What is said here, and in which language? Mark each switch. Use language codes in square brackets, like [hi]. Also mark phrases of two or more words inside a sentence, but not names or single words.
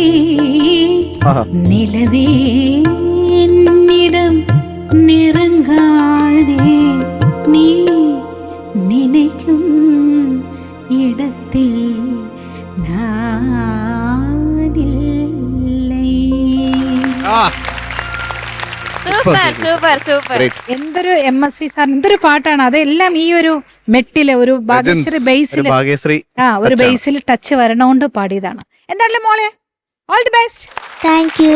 [ta] நிலவே என்னிடம் நெருங்காதே நீ நினைக்கும் இடத்தில் நான் இல்லை. [ml] എന്തൊരു MSV സാർ, എന്തൊരു പാട്ടാണ്. അതെല്ലാം ഈ ഒരു മെട്ടില് ഒരു ഭാഗ്യശ്രീ ബേസിൽ ടച്ച് വരണോണ്ട് പാടിയതാണ്. എന്താണല്ലേ മോളെ, [en] all the best. thank you